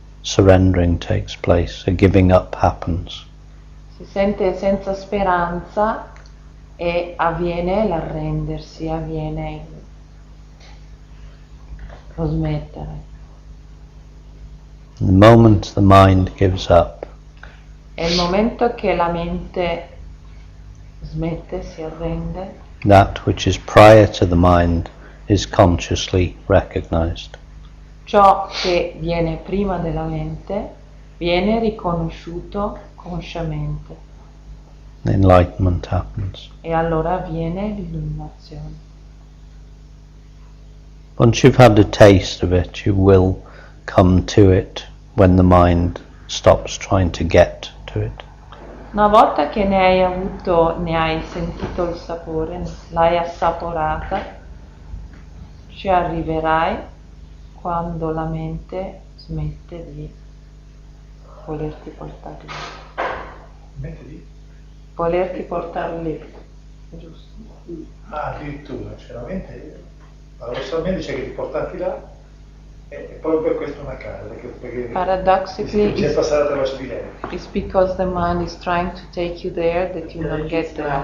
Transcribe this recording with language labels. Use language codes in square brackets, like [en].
[en] surrendering takes place, a giving up happens. [it] Si sente senza speranza e avviene l'arrendersi, avviene lo smettere. [en] The moment the mind gives up, [it] È il momento che la mente smette, si arrende, [en] that which is prior to the mind is consciously recognized. [it] ciò che viene prima della mente viene riconosciuto consciamente [en] Enlightenment happens. [it] e allora avviene l'illuminazione. [en] Once you've had a taste of it, you will come to it when the mind stops trying to get to it. [it] Una volta che ne hai sentito il sapore, l'hai assaporata, ci arriverai quando la mente smette di volerti portare lì. Smette di? Volerti portare lì, giusto? Ah, addirittura, cioè la mente, paradossalmente dice che ti portarti là e proprio per questo è una casa, perché [en] Paradoxically, [it] c'è passare attraverso di lei. [en] it's because the mind is trying to take you there that you don't get there.